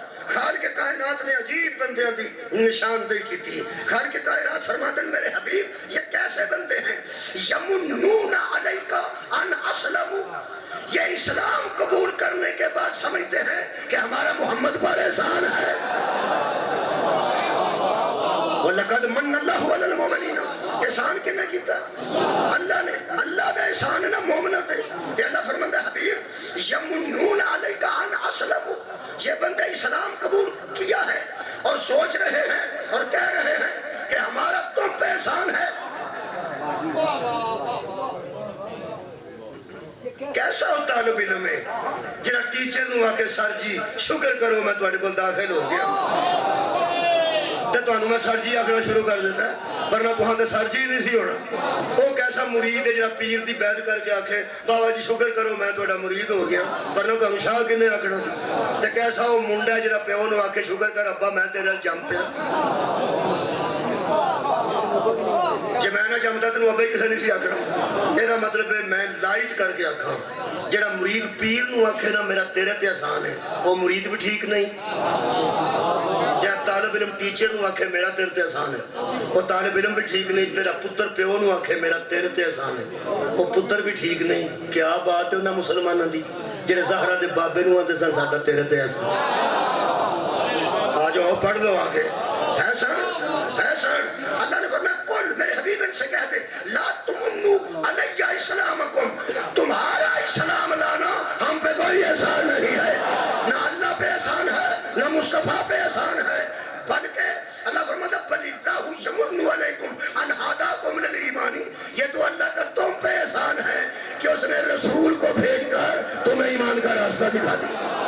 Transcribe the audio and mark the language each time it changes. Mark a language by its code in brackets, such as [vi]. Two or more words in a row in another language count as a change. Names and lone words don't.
[ur] خالق کائنات نے عجیب بندیاں دی نشاندہی کی تھی. خالق کائنات فرماتے ہیں میرے حبیب یہ کیسے بندے ہیں, [ar] یمنون علیک ان اسلموا, [ur] یہ اسلام قبول کرنے کے بعد سمجھتے ہیں کہ ہمارا محمد پر احسان ہے. [ar] وَلَقَدْ مَنَّ اللَّهُ عَلَى الْمُؤْمِنِينَ. [pa] احسان کنے کیتا اللہ نے. [ur] اللہ کا احسان ہے نا مومنوں پہ. اللہ فرماتا ہے حبیب [ar] یمنون علیک ان اسلموا, [ur] یہ بندے اسلام قبول کیا ہے اور سوچ رہے ہیں اور کہہ رہے ہیں کہ ہمارا تم پہ احسان ہے. [pa] کیسا ہوتا طالب علم ہے جنہا ٹیچر نو آکے سر جی شکر کرو میں تواڈے کول داخل ہو گیا, تے تانوں میں سر جی آکھنا شروع کر دیتا ہے, ورنہ تہاں تے سر جی نہیں سی ہونا. وہ کیسا مرید ہے جنہا پیر دی بیعت کر کے آکھے بابا جی شکر کرو میں تواڈا مرید ہو گیا, ورنہ تانوں شاہ کنے آکھنا سی. تے کیسا وہ منڈا ہے جنہا پیو نو آکھے شکر کر ابا میں تیرے جم پیا, جی میں نہ جمتا تینوں ابا ہی کسے نہیں سی آکھنا. یہ مطلب ہے میں لائٹ کر کے آکھاں جڑا مرید پیر نو آکھے نا میرا تیرے تے احسان ہے, وہ مرید بھی ٹھیک نہیں. جڑا طالب علم ٹیچر نو آکھے میرا تیرے تے احسان ہے, وہ طالب علم بھی ٹھیک نہیں. تیرا پتر پیو نو آکھے میرا تیرے تے احسان ہے, وہ پتر بھی ٹھیک نہیں. کیا بات ہے انہاں مسلماناں دی جڑے زہرا دے بابے نو آندے سن ساڈا تیرے تے احسان. [ur] آ جاؤ پڑھ لو آگے. احسان احسان. اللہ نے فرمایا قل, میرے حبیب ان سے کہہ دے, [ar] لا تمنو علی اسلامکم, [ur] تمہارا اسلام لانا ہم پہ کوئی احسان نہیں ہے. نہ اللہ پہ احسان ہے نہ مصطفیٰ پہ احسان ہے, بلکہ اللہ فرماتا [ar] بل اللہ یمن علیکم ان ہداکم للایمان, [ur] یہ تو اللہ کا تم پہ احسان ہے کہ اس نے رسول کو بھیج کر تمہیں ایمان کا راستہ دکھا دیا.